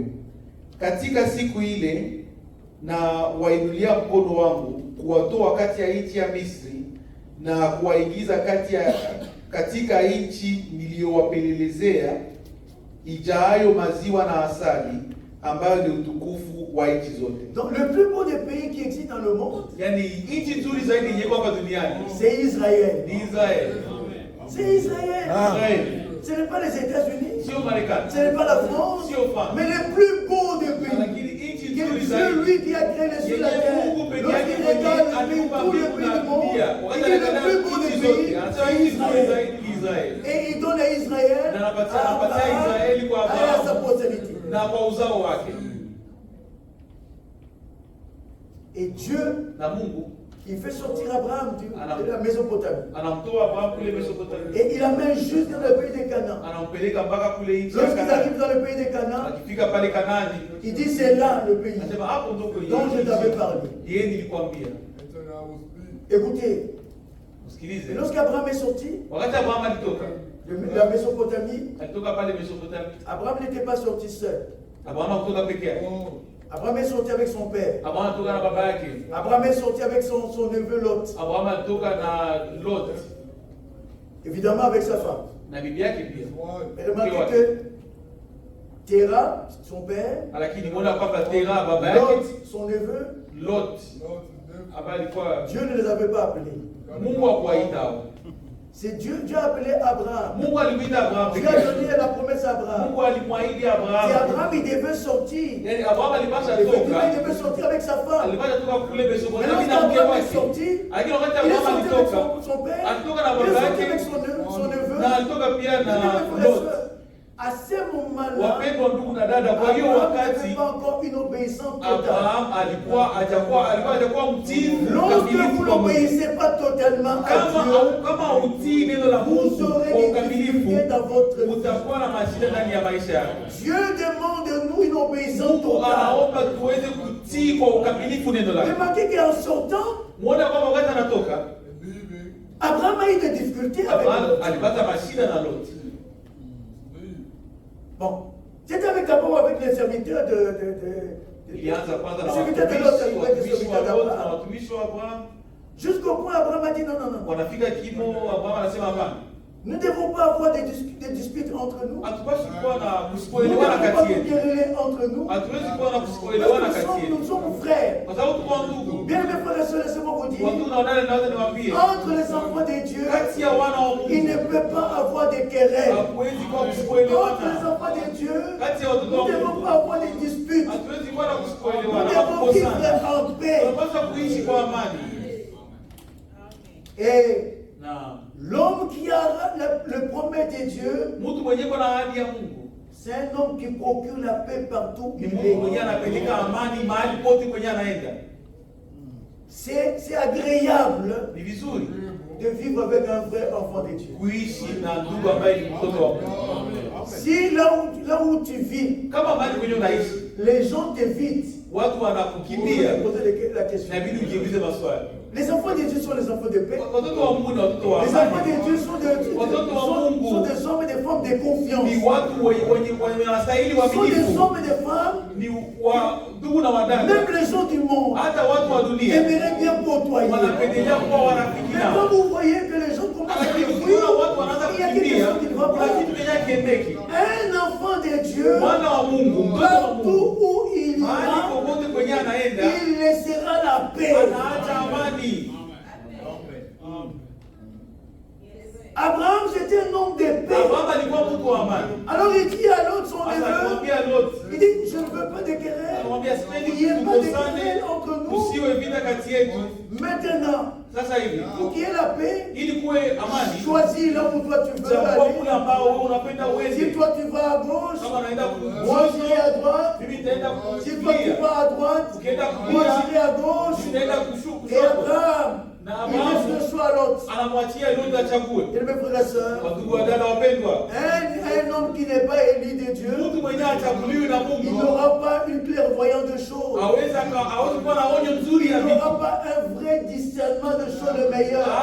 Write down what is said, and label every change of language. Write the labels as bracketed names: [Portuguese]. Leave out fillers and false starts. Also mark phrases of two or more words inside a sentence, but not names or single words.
[Swahili] Katika siku ile na wainulia mkono wangu kuwatoa kati ya nchi ya Misri na kuwaingiza katika nchi niliyowapelelezea ijaayo maziwa na asali, ambayo ni utukufu wa nchi zote. [French] Donc le plus beau des pays qui existe dans le monde, [Swahili] yani nchi nzuri zaidi yenye hapa duniani [French] c'est Israël. [Swahili] Ni Israel. [French] C'est Israël. Ce n'est pas les États-Unis, [Swahili] Sio Marekani, [French] ce n'est pas la France, [Swahili] Sio France. [French] mais le plus beau des pays. [Swahili] lakini nchi [French] Qui [Swahili] nzuri [French] est [Swahili] zaidi [French] celui qui a créé les cieux et la terre. [Swahili] Mungu pekee [French] Lorsqu'il [Swahili] yake mwenye [French] regarde les pays, [Swahili] aliumba [French] tous les [Swahili] mbingu [French] pays [Swahili] na [French] du monde, [Swahili] dunia. [French] il [Swahili] Wakati [French] est le [Swahili] anaangalia [French] plus beau [Swahili] nchi [French] des [Swahili] zote, [French] pays, [Swahili] anasema [French] c'est [Swahili] nchi nzuri [French] Israël. [Swahili] zaidi ni Israeli. [French] Et il donne à Israël, [Swahili] Na anapatia [French] à Abraham, [Swahili] Israeli kwa [French] et à sa [Swahili] Abrahamu [French] postérité. [Swahili] na kwa uzao wake. [French] Et Dieu, [Swahili] Na Mungu [French] il fait sortir Abraham de la Mésopotamie. [Swahili] anamtoa Abrahamu kule Mesopotamia, [French] Et il amène juste dans le pays de Canaan. [Swahili] anampeleka mpaka kule nchi ya [French] Lorsqu'il [Swahili] Kanaani. [French] arrive dans le pays de Canaan, [Swahili] Akifika pale Kanaani, [French] il dit c'est là le pays [Swahili] anasema hapo ndio kwenye [French] dont je t'avais parlé. [Swahili] yeye nilikwambia. [French] Écoutez, [Swahili] Usikilize. [French] lorsqu'Abraham est sorti [Swahili] Wakati Abrahamu alitoka, [French] de la Mésopotamie, [Swahili] alitoka pale Mesopotamia. [French] Abraham n'était pas sorti seul. [Swahili] Abrahamu hakutoka peke yake. [French] Abraham est sorti avec son père. [Swahili] Abrahamu alitoka na baba yake. [French] Abraham est sorti avec son neveu Lot. [Swahili] Abrahamu alitoka na Lot [French] Évidemment avec sa femme. [Swahili] na bibi yake pia. [French] Mais remarquez que Terah, son père, [Swahili] Lakini muona kwamba Tera baba [French] Lot, [Swahili] yake, [French] son neveu, [Swahili] Lot ambaye alikuwa [French] Dieu ne les avait pas appelés. [Swahili] Mungu hakuwaita hao. [French] C'est Dieu a appelé Abraham. [Swahili] Mungu alimuita Abrahamu [French] Dieu [Swahili] peke [French] a [Swahili] yake. [French] donné la promesse à Abraham. [Swahili] Mungu alimwahidi [French] Et [Swahili] Abrahamu. [French] Abraham, il devait sortir. [Swahili] Yaani Abrahamu alipasha [French] Effectivement, il [Swahili] toka. [French] devait sortir avec sa femme. [Swahili] Alipasha toka kule [French] Mais [Swahili] Mesopotamia [French] lorsque [Swahili] na mke [French] Abraham est [Swahili] wake. [French] sorti, [Swahili] Lakini wakati [French] il est [Swahili] Abrahamu [French] sorti avec [Swahili] alitoka, [French] son père, [Swahili] alitoka na [French] il est [Swahili] baba [French] sorti [Swahili] yake [French] avec son neveu. [Swahili] na alitoka pia [French] Il [Swahili] na [French] était frère et [Swahili] Lot. [French] sœur. À ce moment-là, [Swahili] Wapendwa ndugu na dada, kwa hiyo [French] Abraham [Swahili] wakati [French] n'avait pas encore une obéissance totale. [Swahili] Abraham alikuwa hajakuwa mtii [French] Lorsque [Swahili] mkamilifu [French] vous [Swahili] kwa Mungu. [French] n'obéissez pas totalement à Dieu, [Swahili] Kama utii neno la [French] vous [Swahili] Mungu [French] aurez [Swahili] kwa [French] des [Swahili] ukamilifu, [French] difficultés dans votre vie. [Swahili] utakuwa na mashida ndani ya maisha yako. [French] Dieu demande de nous une obéissance [Swahili] Mungu [French] totale. [Swahili] anaomba tuweze kutii kwa ukamilifu neno lake. [French] Remarquez qu'en sortant, [Swahili] Muone kwamba wakati anatoka, [French] Abraham a eu des difficultés avec [Swahili] Abraham [French] Lot. [Swahili] alipata mashida na Lot. [French] Bon, c'était avec d'abord avec les serviteurs [Swahili] Ilianza kwanza na [French] les serviteurs de Lot, avec les [Swahili] watumishi [French] serviteurs [Swahili] wa Lot na [French] d'Abraham. [Swahili] watumishi wa Abraham. [French] Jusqu'au point, Abraham a dit non, non, non. [Swahili] Wanafika kimo, Abraham anasema hapana. [French] Nous ne devons pas avoir des disputes entre nous. [Swahili] Hatupaswi kuwa na [French] Nous ne [Swahili] kusipoelewana [French] devons pas [Swahili] kati [French] nous [Swahili] yetu. [French] quereller entre nous. [Swahili] Hatuwezi kuwa na kusipoelewana [French] Parce que [Swahili] kati yetu. [French] nous sommes frères. [Swahili] Kwa sababu tuko ndugu. [French] Bien, mes frères et sœurs, laissez-moi vous dire, [Swahili] Watu na wadada naweza niwaambie, [French] entre les enfants de Dieu, [Swahili] kati ya wana wa [French] il ne [Swahili] Mungu [French] peut pas avoir de querelles. [Swahili] hakuwezi kuwa [French] Entre les [Swahili] kusipoelewana. [French] enfants de Dieu, [Swahili] Kati ya watoto [French] nous [Swahili] wa [French] ne devons [Swahili] Mungu [French] pas avoir de disputes. [Swahili] hatuwezi kuwa na [French] Nous [Swahili] kusipoelewana, [French] devons vivre [Swahili] kukosana. [French] en paix. [Swahili] Tunapaswa kuishi kwa amani. [French] Et [Swahili] Na [French] l'homme qui a le promet de Dieu, [Swahili] mtu mwenye kwa na ahadi ya Mungu [French] c'est un homme qui procure la paix partout où [Swahili] ni [French] il [Swahili] Mungu mwenye [French] est. [Swahili] anapeleka amani mahali pote kwenye anaenda. [French] C'est agréable [Swahili] Ni vizuri [French] de vivre avec un vrai enfant de Dieu. [Swahili] kuishi na ndugu ambaye ni mtoto wa Mungu. [French] Si là où tu vis, [Swahili] Kama mahali kwenye unaishi [French] les gens t'évitent, [Swahili] watu [French] vous [Swahili] wanakukimbia, [French] poser la question. [Swahili] inabidi ujiulize maswali. [French] Les enfants de Dieu sont les enfants de paix. [Swahili] Watoto wa Mungu ni watoto wa [French] Les enfants [Swahili] amani. [French] de Dieu sont des hommes et des femmes de confiance. [Swahili] Ni watu wenye wanastahili [French] Sont des [Swahili] waaminifu. [French] hommes et des femmes, [Swahili] Ni wa ndugu na wadada. [French] même les gens du monde [Swahili] Hata watu wa dunia [French] aimeraient bien côtoyer. [Swahili] wanapendelea kuwa warafiki [French] Mais quand [Swahili] nao. [French] vous voyez que les gens commencent à [Swahili] Lakini [French] fuir, [Swahili] ukiona watu wanaanza [French] il y a quelque [Swahili] kukimbia, [French] chose qui ne va [Swahili] kuna [French] pas. [Swahili] kitu kenye hakiendeki. [French] Un enfant de Dieu, [Swahili] Mwana wa Mungu, mtoto wa [French] partout [Swahili] Mungu, [French] où il [Swahili] mahali [French] ira, [Swahili] popote kwenye anaenda, [French] il laissera la paix. [Swahili] anaacha amani. [French] Abraham, c'était un homme de paix. [Swahili] Abraham alikuwa mtu wa amani. [French] Alors il dit à l'autre, son [Swahili] Sasa [French] neveu, [Swahili] alimwambia Lot, [French] il dit, je ne veux pas de querelles. [Swahili] alimwambia sipendi [French] Il n'y ait pas de [Swahili] tukosane, [French] querelles entre nous. [Swahili] kusiwe vita kati yetu. [French] Maintenant, [Swahili] Sasa hivi [French] pour qu'il y ait la paix, [Swahili] ili kuwe amani, [French] choisis là où toi tu veux [Swahili] chagua [French] aller. [Swahili] kule ambao wewe unapenda [French] Si [Swahili] uende. [French] toi tu vas à gauche, [Swahili] Kama unaenda [French] moi j'irai à droite. [Swahili] mimi nitaenda [French] Si toi tu [Swahili] kulia. [French] vas à droite, [Swahili] Ukienda [French] moi [Swahili] kulia, [French] j'irai à gauche. [Swahili] nitaenda [French] Et [Swahili] kushoto. [French] Abraham, [Swahili] Na [French] il laisse [Swahili] Abrahamu [French] le choix à l'autre. [Swahili] anamwachia [French] Et mes frères et sœurs, un homme qui n'est pas élu de Dieu, il n'aura pas une clairvoyance de choses. Il n'aura pas un vrai discernement de choses le meilleur.